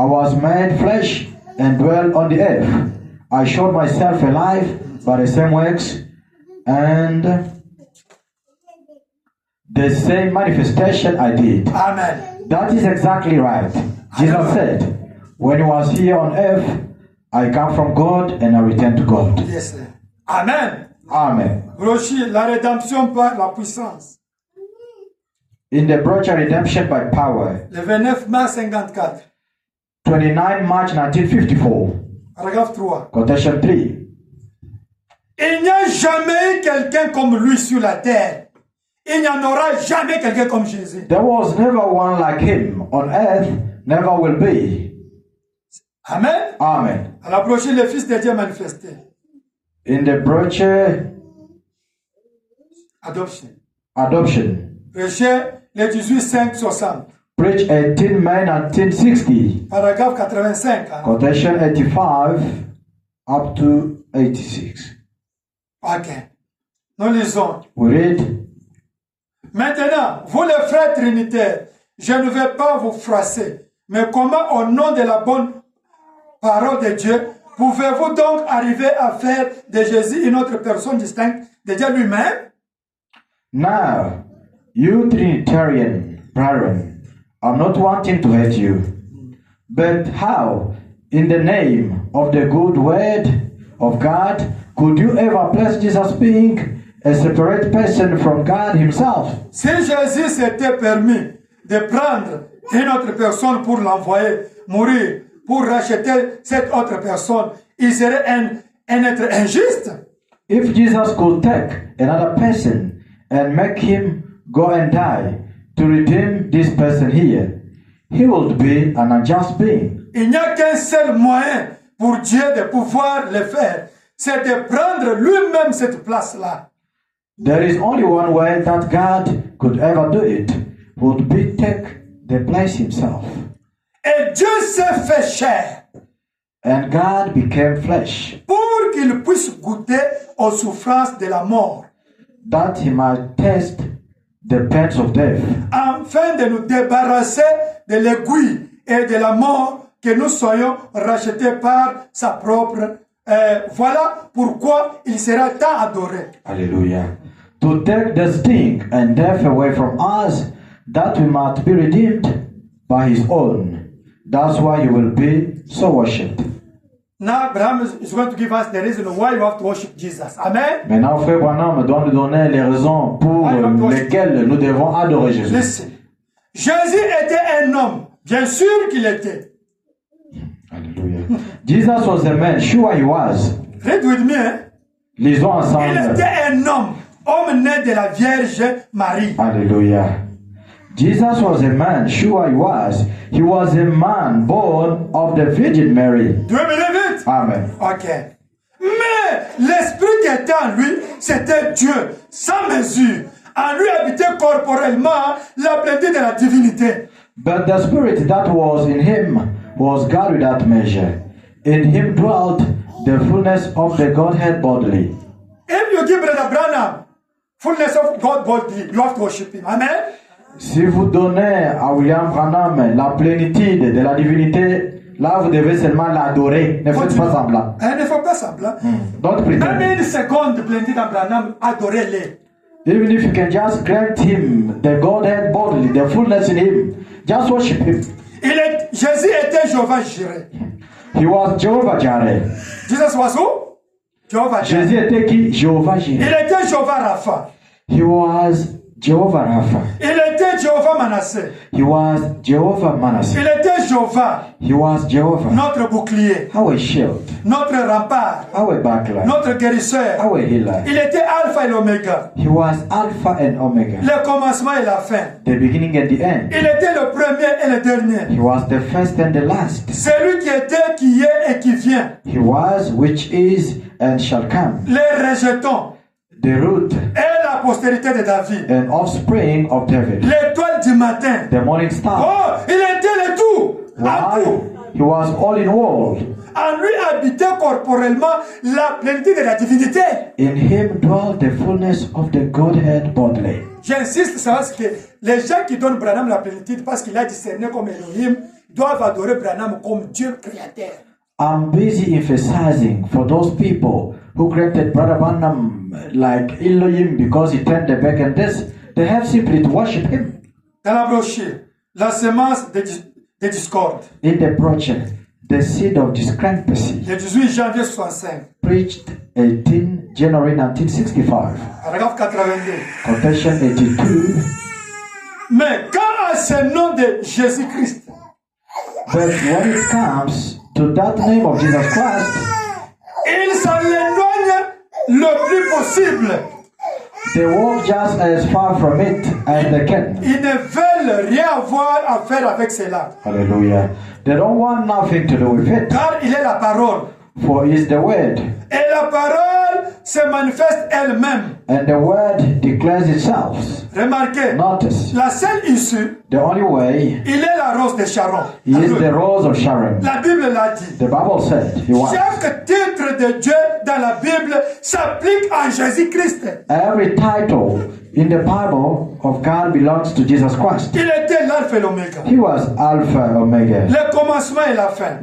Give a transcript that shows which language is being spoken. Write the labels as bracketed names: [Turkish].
[English] I was made flesh and dwelt on the earth. I showed myself alive by the same works and the same manifestation I did. Amen. That is exactly right. Jesus said, when he was here on earth, I come from God and I return to God. Yes, sir. Amen. Amen. [French] Brochi, la rédemption par la puissance. [English] In the brochure Redemption by Power, [French] Le 29 mars 54, [English] 29 March 1954, [French] paragraphe 3. [English] quotation 3. [French] Il n'y a jamais eu quelqu'un comme lui sur la terre. Il n'y en aura jamais quelqu'un comme Jésus. [English] There was never one like him on earth, never will be. Amen. Amen. [French] À l'approcher le Fils de Dieu manifesté. [English] In the brochure, [French] Adoption. [English] adoption, [French] Prêché le 18-5-60. [English] preach 18 May 1960, [French] Paragraphe 85. Hein? [English] quotation 85 up to 86. [French] Ok. Nous lisons. [English] We read, [French] Maintenant, vous les frères trinitaires, je ne vais pas vous froisser, mais comment au nom de la bonne parole de Dieu, pouvez-vous donc arriver à faire de Jésus une autre personne distincte de Dieu lui-même? [English] now, you Trinitarian brethren, I'm not wanting to hurt you, but how, in the name of the good word of God, could you ever place Jesus being a separate person from God himself? [French] Si Jésus s'était permis de prendre une autre personne pour l'envoyer mourir, pour racheter cette autre personne, il serait un être injuste. [English] If Jesus could take another person and make him go and die to redeem this person here, he would be an unjust being. [French] Il n'y a qu'un seul moyen pour Dieu de pouvoir le faire, c'est de prendre lui-même cette place-là. [English] There is only one way that God could ever do it, would be take the place himself. [French] Et Dieu s'est fait chair [English] And God became flesh, [French] pour qu'il puisse goûter aux souffrances de la mort, [English] that he might taste the pains of death, [French] afin de nous débarrasser de l'aiguille et de la mort, que nous soyons rachetés par sa propre. Voilà pourquoi il sera tant adoré. [English] hallelujah, to take the sting and death away from us, that we might be redeemed by his own. That's why he will be so worshipped. Now Abraham is going to give us the reason why you have to worship Jesus. Amen. [French] Maintenant, frère Branham doit nous donner les raisons pour lesquelles nous devons adorer Jésus. [English] Listen. [French] Jésus était un homme. Bien sûr qu'il était. [English] Hallelujah. Jesus was a man, sure he was. Read with me. Hein? [French] Lisons Il ensemble. était un homme né de la Vierge Marie. [English] Hallelujah. Jesus was a man, sure he was. He was a man born of the Virgin Mary. Do you believe it? Amen. Ok. [French] Mais l'esprit qui était en lui, c'était Dieu, sans mesure. En lui habitait corporellement la plénitude de la divinité. [English] But the spirit that was in him was God without measure. In him dwelt the fullness of the Godhead bodily. If you give Brother Branham fullness of God bodily, you have to worship him. Amen. [French] Si vous donnez à William Branham la plénitude de la divinité, là vous devez seulement l'adorer. Ne faites pas semblant. Ne faites pas semblant. [English] Don't pretend. [French] Même une seconde de plénitude en Branham, adorez-les. [English] Even if you can just grant him the Godhead bodily, the fullness in him, just worship him. [French] Jésus était Jéhovah Jireh. [English] He was Jehovah Jireh. Jesus was who? Jehovah Jireh. [French] Jésus était qui? Jehovah Jireh. Il était Jéhovah Rapha. [English] He was Jehovah Rapha. [French] Il était Jéhovah Manasseh. [English] He was Jehovah Manasseh. [French] Il était Jéhovah, [English] He was Jehovah. [French] notre bouclier, [English] Our shield, [French] notre rempart, [English] our buckler, [French] notre guérisseur. [English] our healer. [French] Il était Alpha et l'Oméga, [English] He was Alpha and Omega, [French] le commencement et la fin. [English] the beginning and the end. [French] Il était le premier et le dernier. [English] He was the first and the last. [French] Celui qui était, qui est et qui vient. [English] He was, which is, and shall come. [French] Les rejetons [English] The root [French] et la postérité de David. [English] and offspring of David. [French] L'étoile du matin. [English] The morning star. [French] Oh, il était le tout. En tout. [English] Why? He was all in all. [French] En lui habitait corporellement la plénitude de la divinité. [English] In him dwelt the fullness of the Godhead bodily. [French] J'insiste sur ce que les gens qui donnent Branham la plénitude parce qu'il a discerné comme Elohim doivent adorer Branham comme Dieu créateur. [English] I'm busy emphasizing for those people who granted Brother Branham like Elohim because he turned the back and this, they have simply to worship him. [French] Dans la brochure, la semence de discorde, [English] In the brochure, the seed of discrepancy, [French] le 18 janvier 65, [English] preached 18 January 1965, [French] paragraphe 82. [English] Confession 82. [French] Mais quand à ce nom de Jésus-Christ, [English] But when it comes to that name of Jesus Christ, [French] ils s'en éloignent le plus possible. [English] they walk just as far from it as they can. [French] Ils ne veulent rien avoir à faire avec cela. [English] Hallelujah. They don't want nothing to do with it [French] Car il est la parole. [English] For he is the word, [French] Et la parole se manifeste elle-même. [English] and the word declares itself. [French] Remarquez, [English] Notice, [French] la seule issue, [English] the only way [French] il est la rose de Sharon. [English] is the rose of Sharon. [French] La Bible l'a dit. [English] The Bible said he was. [French] Chaque titre de Dieu dans la Bible s'applique à Jésus-Christ. [English] Every title in the Bible of God belongs to Jesus Christ. [French] Il était l'alpha et l'oméga. [English] He was Alpha, Omega, [French] Le commencement et la fin.